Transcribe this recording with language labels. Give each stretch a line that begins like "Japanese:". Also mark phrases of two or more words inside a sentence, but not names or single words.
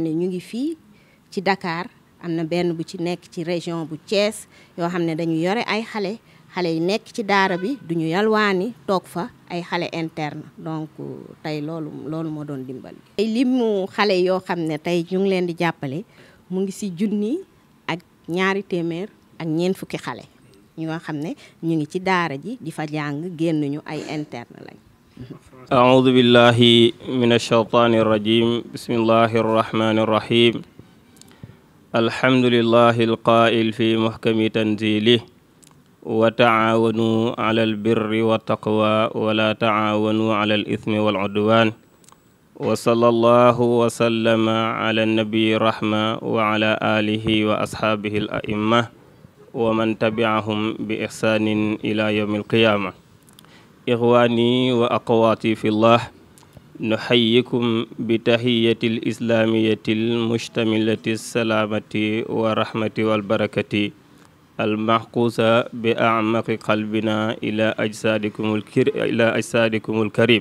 Wolof: ne ñu ngi fii ci Dakar am na benn bu ci nekk ci région bu Thiès yoo xam ne dañu yore ay xale yi nekk ci daara bi duñu yalwaani toog fa ay xale interne donc tey loolu moo doon dimbal bi limu xale yoo xam ne tey ñu ngi leen di jàppale mu ngi ci 1,000 ak 200 ak 40 xale ñoo xam ne ñu ngi ci daara ji di fa jàng génn ñu ay interne lañ.
Arabic: أعوذ بالله من الشيطان الرجيم بسم الله الرحمن الرحيم الحمد لله القائل في محكم تنزيله وتعاونوا على البر والتقوى ولا تعاونوا على الإثم والعدوان وصلى الله وسلم على نبي الرحمة وعلى آله وأصحابه الأئمة ومن تبعهم بإحسان إلى يوم القيامة. إخواني وأخواتي في الله نحييكم بالتحية الإسلامية المشتملة السلامة ورحمة والبركة المخصوصة بأعمق قلوبنا إلى أجسادكم الكريم.